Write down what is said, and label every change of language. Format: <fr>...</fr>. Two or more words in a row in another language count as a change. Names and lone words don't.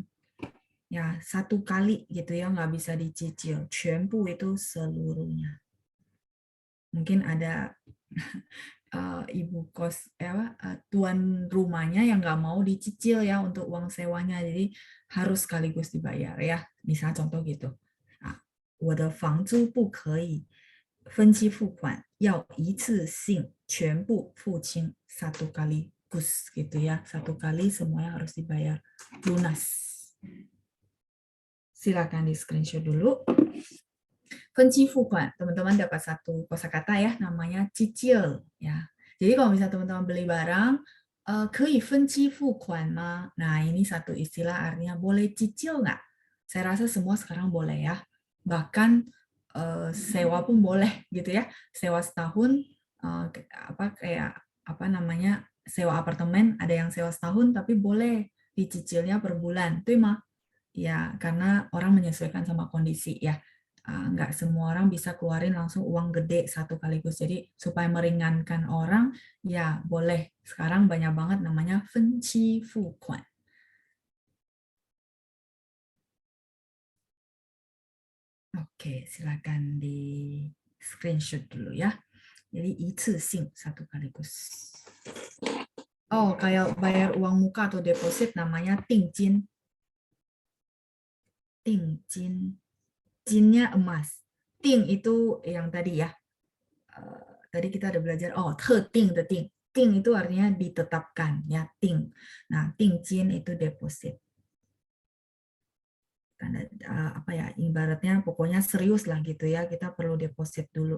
<id>Ya, satu kali gitu ya, nggak bisa dicicil. Quanbu itu seluruhnya. Mungkin ada ibu kos tuan rumahnya yang nggak mau dicicil ya untuk uang sewanya, jadi harus sekaligus dibayar ya. Misalnya contoh gitu.</id> <zh>我的房租不可以分期付款，要一次性全部付清</zh> <id>satu kaligus gitu ya, satu kali semuanya harus dibayar lunas. Silakan di screenshot dulu.</id> <zh>分期付款,</zh> <id>teman-teman dapat satu kosakata ya, namanya cicil ya. Jadi kalau misalnya teman-teman beli barang,</id> <zh>可以分期付款吗?</zh> <id>Nah, ini satu istilah artinya boleh cicil nggak? Saya rasa semua sekarang boleh ya. Bahkan sewa pun boleh gitu ya. Sewa setahun sewa apartemen, ada yang sewa setahun tapi boleh dicicilnya per bulan. Itu mah ya, karena orang menyesuaikan sama kondisi ya. Nggak semua orang bisa keluarin langsung uang gede satu kaligus. Jadi supaya meringankan orang, ya boleh. Sekarang banyak banget namanya 分期付款. Oke, silakan di screenshot dulu ya. Jadi 一次性 satu kaligus. Oh, kayak bayar uang muka atau deposit namanya 定金.</id> <zh>定金.</zh> <id>Jinnya emas. Ting itu yang tadi ya. Tadi kita ada belajar, ting the ting. Ting itu artinya ditetapkan ya, ting. Nah,</id> <zh>定金</zh> <id>itu deposit. Karena ibaratnya pokoknya serius lah gitu ya, kita perlu deposit dulu.</id>